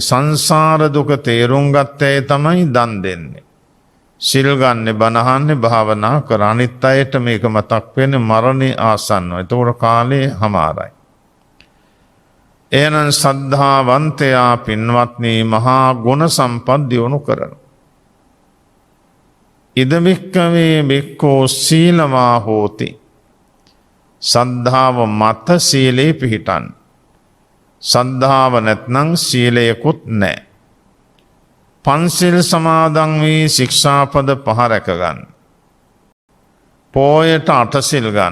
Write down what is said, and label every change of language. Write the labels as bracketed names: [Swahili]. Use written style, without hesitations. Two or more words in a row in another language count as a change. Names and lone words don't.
[Sinhala] සංසාර දුක තේරුම් ගත්ත අය තමයි දන් දෙන්නේ. සිල් ගන්න බණ අහන්නේ භාවනා කර අනිත් අයට මේක මතක් වෙන්නේ මරණේ ආසන්නව. ඒතකොට කාලේ හමාරයි. එහෙනම් සද්ධාවන්තයා පින්වත්නි මහා ගුණ සම්පත් දියුණු කරනවා. [Pali] ඉද භික්කවේ භික්ඛෝ සීලවා හෝති. [Sinhala] සද්ධාව මත සීලේ පිහිටන්. සද්ධාව නැත්නම් සීලයකුත් නැහැ. පන්සිල් සමාදන් වී ශික්ෂාපද 5 රැක ගන්න. පොයට 8 සිල් ගන්න.